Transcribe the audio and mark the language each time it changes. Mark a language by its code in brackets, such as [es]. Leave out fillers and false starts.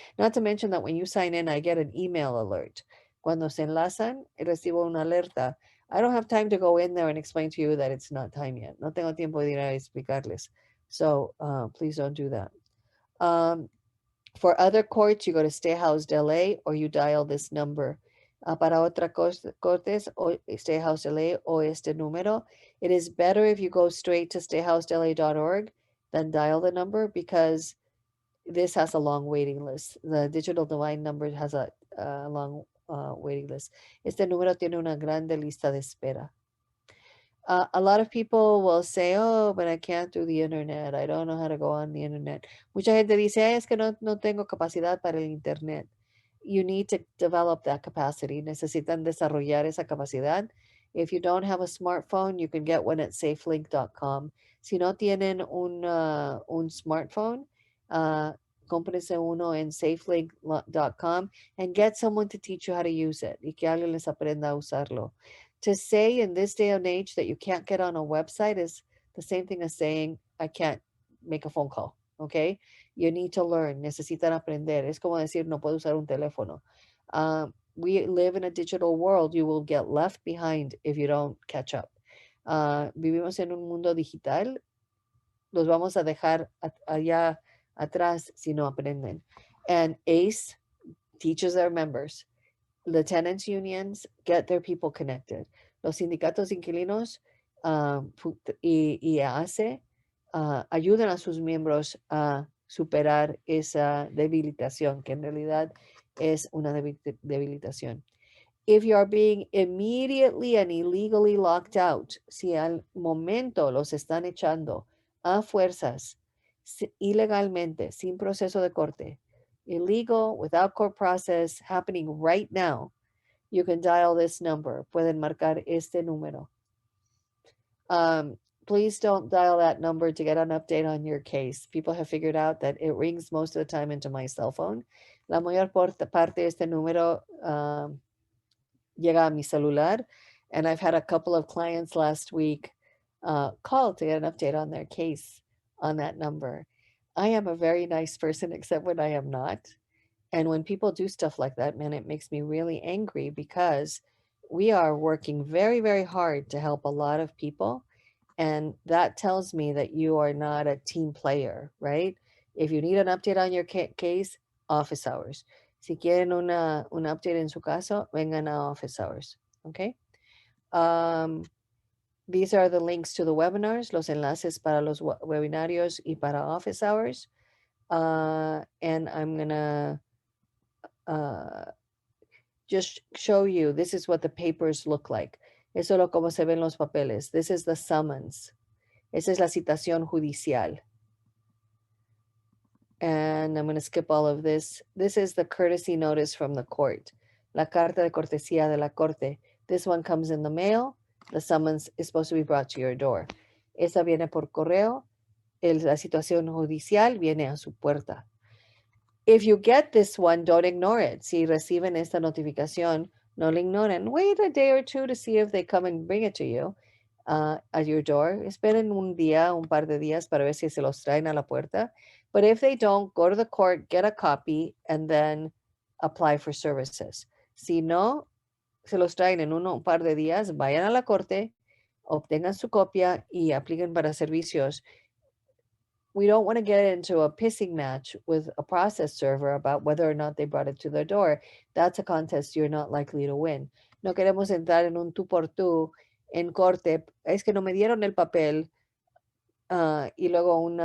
[en] Not to mention that when you sign in, I get an email alert. [es] Cuando se enlazan, recibo una alerta. [en] I don't have time to go in there and explain to you that it's not time yet. [es] No tengo tiempo de ir a explicarles. [en] So please don't do that. For other courts, you go to Stay Housed LA or you dial this number. [es] Para otra cortes, o Stay Housed LA o este número. [en] It is better if you go straight to stayhousedla.org than dial the number because this has a long waiting list. The digital divine number has a long waiting list. [es] Este número tiene una grande lista de espera. [en] A lot of people will say, oh, but I can't do the internet. I don't know how to go on the internet. [es] Mucha gente dice, es que no tengo capacidad para el internet. [en] You need to develop that capacity. [es] Necesitan desarrollar esa capacidad. [en] If you don't have a smartphone, you can get one at safelink.com. [es] Si no tienen un smartphone, cómprense uno en safelink.com [en] and get someone to teach you how to use it [es] y que alguien les aprenda a usarlo. [en] To say in this day and age that you can't get on a website is the same thing as saying, I can't make a phone call, okay? You need to learn, [es] necesitan aprender. Es como decir, no puedo usar un teléfono. [en] We live in a digital world. You will get left behind if you don't catch up. [es] Vivimos en un mundo digital. Los vamos a dejar allá atrás si no aprenden. [en] And ACE teaches their members. The tenants unions get their people connected. [es] Los sindicatos inquilinos y ACE ayudan a sus miembros a superar esa debilitación, que en realidad es una debilitación. [en] If you are being immediately and illegally locked out, [es] si al momento los están echando a fuerzas, ilegalmente, sin proceso de corte, [en] illegal, without court process, happening right now, you can dial this number. [es] Pueden marcar este número. [en] Please don't dial that number to get an update on your case. People have figured out that it rings most of the time into my cell phone. [es] La mayor parte de este número llega a mi celular. [en] And I've had a couple of clients last week call to get an update on their case on that number. I am a very nice person, except when I am not. And when people do stuff like that, man, it makes me really angry because we are working very, very hard to help a lot of people. And that tells me that you are not a team player, right? If you need an update on your case, office hours. [es] Si quieren un update en su caso, vengan a office hours, okay? [en] These are the links to the webinars, [es] los enlaces para los webinarios y para office hours. [en] And I'm gonna just show you, this is what the papers look like. [es] Eso es lo como se ven los papeles. [en] This is the summons. [es] Esa es la citación judicial. [en] And I'm going to skip all of this. This is the courtesy notice from the court. [es] La carta de cortesía de la corte. [en] This one comes in the mail. The summons is supposed to be brought to your door. [es] Esa viene por correo. La situación judicial viene a su puerta. [en] If you get this one, don't ignore it. [es] Si reciben esta notificación, no la ignoren. [en] Wait a day or two to see if they come and bring it to you at your door. [es] Esperen un par de días para ver si se los traen a la puerta. [en] But if they don't, go to the court, get a copy, and then apply for services. [es] Si no, se los traen en un par de días, vayan a la corte, obtengan su copia y apliquen para servicios. [en] We don't want to get into a pissing match with a process server about whether or not they brought it to their door. That's a contest you're not likely to win. [es] No queremos entrar en un tú por tú en corte. Es que no me dieron el papel y luego